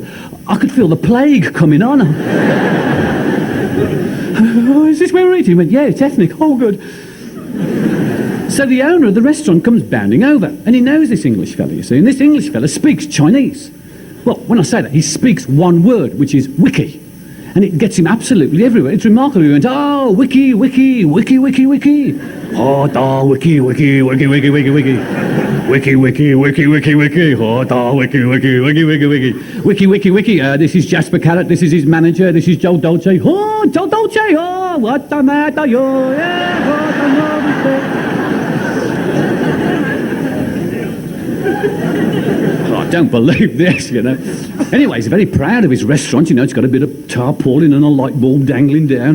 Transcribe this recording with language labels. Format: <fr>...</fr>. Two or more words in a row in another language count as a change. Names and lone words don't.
<en>I could feel the plague coming on. Oh, is this where we're eating? He went, yeah, it's ethnic. Oh, good. So the owner of the restaurant comes bounding over, and he knows this English fella, you see, and this English fella speaks Chinese. Well, when I say that, he speaks one word, which is wiki. And it gets him absolutely everywhere. It's remarkable. He went, oh, wiki, wiki, wiki, wiki, wiki. Oh, da, wiki, wiki, wiki, wiki, wiki, wiki. Wiki, wiki, wiki, wiki, wiki. Oh, da, wiki, wiki, wiki, wiki, wiki. Wiki, wiki, wiki. This is Jasper Carrott. This is his manager. This is Joe Dolce. Oh, Joe Dolce. Oh, what the matter, you? Yeah, what the matter. I don't believe this, you know. Anyway, he's very proud of his restaurant, you know. It's got a bit of tarpaulin and a light bulb dangling down.</en>